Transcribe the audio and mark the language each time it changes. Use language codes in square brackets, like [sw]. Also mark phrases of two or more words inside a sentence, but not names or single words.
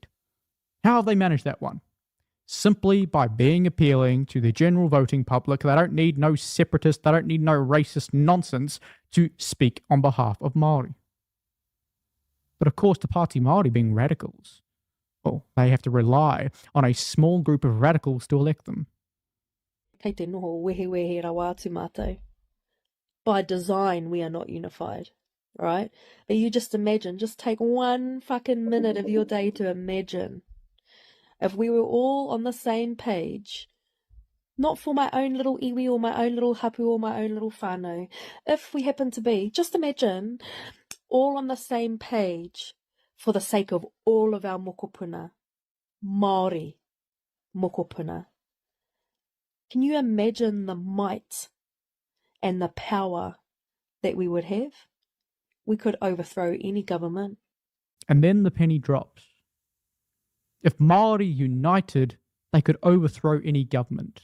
[en] How have they managed that one? Simply by being appealing to the general voting public. They don't need no separatist, they don't need no racist nonsense to speak on behalf of Māori. But of course, the Pāti Māori being radicals, well, they have to rely on a small group of radicals to elect them. [mi] Kei te noho wehe rawa atu mātou. [en] By design, we are not unified, right? But you just imagine, just take one fucking minute of your day to imagine if we were all on the same page, not for my own little iwi or my own little hapu or my own little whānau, if we happen to be, just imagine, all on the same page for the sake of all of our mokopuna, [mi] Māori mokopuna. [en] Can you imagine the might and the power that we would have? We could overthrow any government. And then the penny drops. If Māori united, they could overthrow any government.